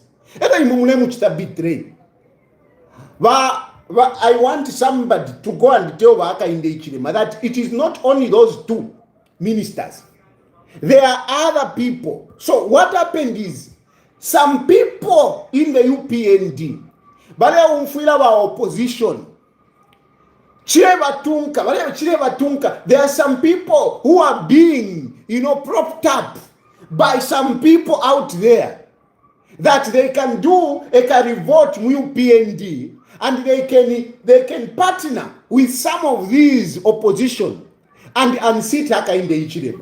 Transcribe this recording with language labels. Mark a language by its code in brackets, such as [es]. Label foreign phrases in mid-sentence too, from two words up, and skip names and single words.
[en] I want somebody to go and tell Hakainde Hichilema that it is not only those two ministers. There are other people. So what happened is, some people in the UPND, [bem] bale umfila wa [en] opposition, there are some people who are being, propped up by some people out there that they can do a revolt with PND and they can partner with some of these opposition and unseat Hakainde Hichilema.